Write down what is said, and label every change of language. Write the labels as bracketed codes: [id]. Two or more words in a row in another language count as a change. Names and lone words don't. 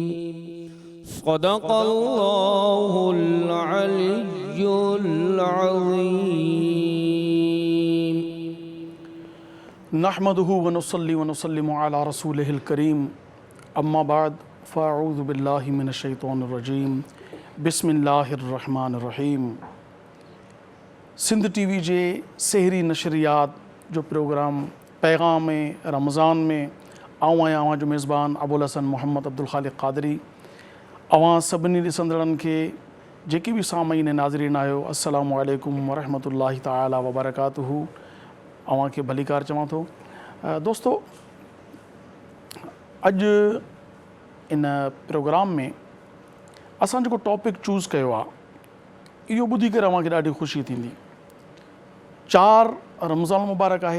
[ar] صدق الله العلي العظيم. نحمده ونصلي ونسلم على رسوله الكريم اما بعد فاعوذ باللہ من الشیطان الرجیم بسم اللہ الرحمن الرحیم. [sd] سندھ ٹی وی جے سحری نشریات جو پروگرام پیغام رمضان میں آواں جو میزبان ابوالحسن محمد عبدالخالق قادری اواں سبنی ॾिसंदड़नि खे जेके भी सामईन नाज़रीन आहियो [ar] السلام عليكم ورحمة الله تعالى وبركاته [sd] अवां खे भलीकार चवां थो. दोस्तो अॼु इन प्रोग्राम में असां जेको [en] topic choose [sd] कयो आहे इहो ॿुधी करे अव्हांखे ॾाढी ख़ुशी थींदी. 4 रमज़ान मुबारक आहे.